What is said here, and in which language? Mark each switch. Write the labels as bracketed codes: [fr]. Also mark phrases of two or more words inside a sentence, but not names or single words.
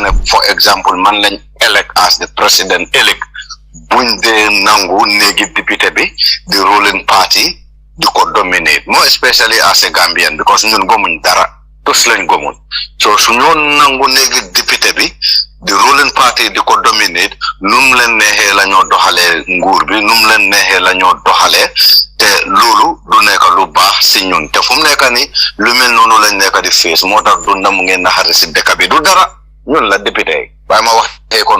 [wo] ne [en] for example [wo] man lañ elect [en] as the president elect [wo] buñ dee nangu néegi député bi di [en] ruling party [wo] di ko dominate [en] more especially as a Gambian [wo] because ñun gomuñ dara tos lañ gomuñ so su ñoo nangu néegi député bi [en] the ruling party [wo] di ko dominate num leen neexee la ñoo doxalee nguur bi num leen neexee la ñoo doxalee te loolu du nekk lu baax si ñun te fu mu nekk ni lu mel noonu lañ nekk di fees moo tax du ndam ngeen naxari si dëkk bi du dara ñun la député yi waaye ma waxee ko